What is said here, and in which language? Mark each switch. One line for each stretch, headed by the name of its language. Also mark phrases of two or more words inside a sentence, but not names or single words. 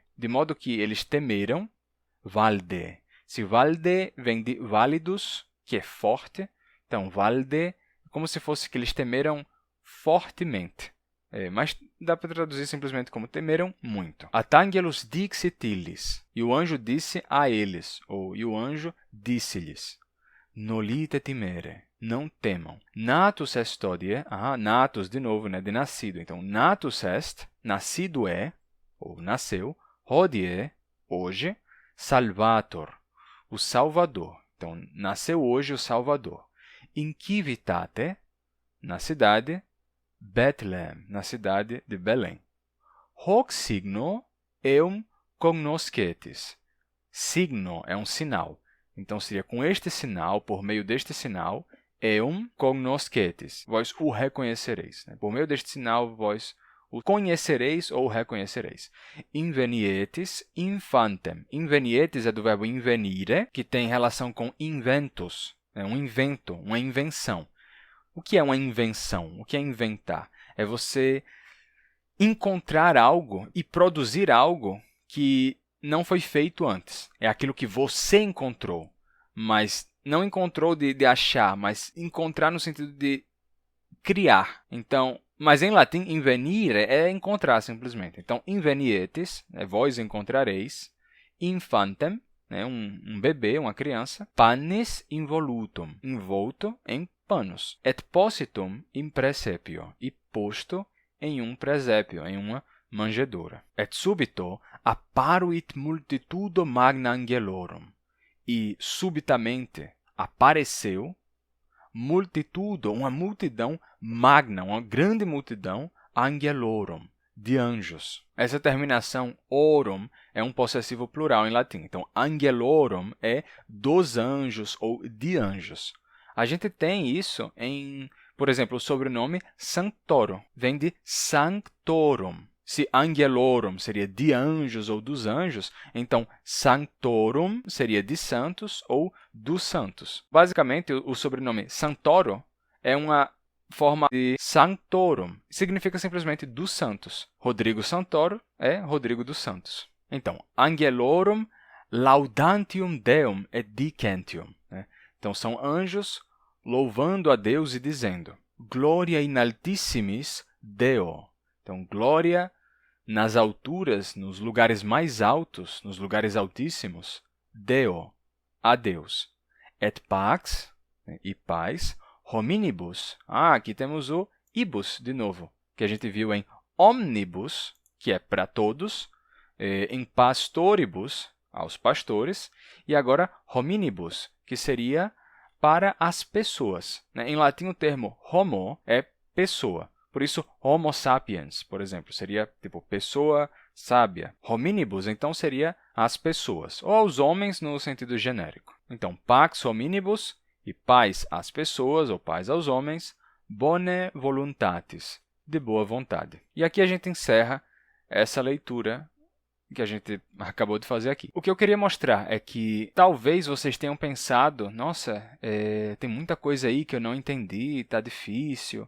Portuguese: De modo que eles temeram, valde. Se valde vem de válidos, que é forte, então valde, como se fosse que eles temeram fortemente. Mas dá para traduzir simplesmente como temeram muito.
Latin: At angelus dixit illis,
Portuguese: e o anjo disse a eles, ou e o anjo disse-lhes,
Latin: nolite timere,
Portuguese: não temam.
Latin: Natus est hodie,
Portuguese: natus de novo, né, de nascido. Então,
Latin: natus est,
Portuguese: nascido é, ou nasceu, hodie, hoje, salvator, o Salvador. Então, nasceu hoje o Salvador.
Latin: In civitate,
Portuguese: na cidade, Bethlehem, na cidade de Belém.
Latin: Hoc signo eum cognoscetis.
Portuguese: Signo é um sinal. Então, seria com este sinal, por meio deste sinal,
Latin: eum cognoscetis.
Portuguese: Vós o reconhecereis. Né? Por meio deste sinal, vós o conhecereis ou reconhecereis.
Latin: Invenietis infantem.
Portuguese: Invenietis é do verbo invenire, que tem relação com inventus. É um invento, uma invenção. O que é uma invenção? O que é inventar? É você encontrar algo e produzir algo que não foi feito antes. É aquilo que você encontrou, mas não encontrou de achar, mas encontrar no sentido de criar. Então, mas em latim, invenire é encontrar simplesmente. Então, invenietis, vós encontrareis, infantem, um bebê, uma criança,
Latin: pannis involutum,
Portuguese: envolto em panos,
Latin: et positum in praesepio,
Portuguese: e posto em um presépio, em uma manjedoura.
Latin: Et subito apparuit multitudo magna angelorum,
Portuguese: e subitamente apareceu multitudo, uma multidão magna, uma grande multidão, angelorum, de anjos. Essa terminação orum é um possessivo plural em latim. Então, angelorum é dos anjos ou de anjos. A gente tem isso em, por exemplo, o sobrenome Santoro. Vem de sanctorum. Se angelorum seria de anjos ou dos anjos, então sanctorum seria de santos ou dos santos. Basicamente, o sobrenome Santoro é uma forma de sanctorum. Significa simplesmente dos santos. Rodrigo Santoro é Rodrigo dos Santos. Então,
Latin: angelorum laudantium Deum et dicentium.
Portuguese: Então, são anjos louvando a Deus e dizendo
Latin: Gloria in altissimis Deo.
Portuguese: Então, glória nas alturas, nos lugares mais altos, nos lugares altíssimos, Deo, a Deus.
Latin: Et pax,
Portuguese: e paz, hominibus. Aqui temos o ibus, de novo, que a gente viu em omnibus, que é para todos, em pastoribus, aos pastores, e agora hominibus, que seria para as pessoas. Em latim, o termo homo é pessoa. Por isso,
Latin: homo sapiens,
Portuguese: por exemplo, seria tipo pessoa sábia. Hominibus, então, seria as pessoas, ou aos homens no sentido genérico. Então,
Latin: pax hominibus
Portuguese: E paz às pessoas, ou paz aos homens,
Latin: bone voluntatis,
Portuguese: de boa vontade. E aqui a gente encerra essa leitura que a gente acabou de fazer aqui. O que eu queria mostrar é que talvez vocês tenham pensado, nossa, tem muita coisa aí que eu não entendi, está difícil.